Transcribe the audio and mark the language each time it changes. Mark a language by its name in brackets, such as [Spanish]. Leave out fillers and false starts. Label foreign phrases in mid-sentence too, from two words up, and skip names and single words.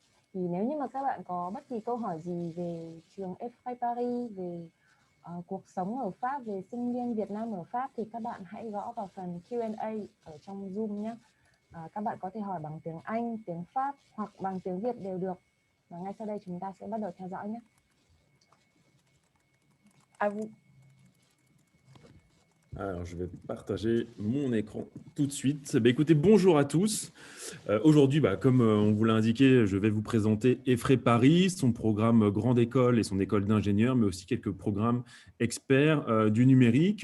[Vietnamese] Thì nếu như mà các bạn có bất kỳ câu hỏi gì về trường Effray Paris, về cuộc sống ở Pháp, về sinh viên Việt Nam ở Pháp thì các bạn hãy gõ vào phần Q&A ở trong Zoom nhé. Các bạn có thể hỏi bằng tiếng Anh, tiếng Pháp hoặc bằng tiếng Việt đều được. Và ngay sau đây chúng ta sẽ bắt đầu theo dõi nhé. [French] À vous. Alors, je vais partager mon écran tout de suite. Écoutez, bonjour à tous. Aujourd'hui, comme on vous l'a indiqué, je vais vous présenter Effray Paris, son programme grande école et son école d'ingénieurs, mais aussi quelques programmes experts du numérique.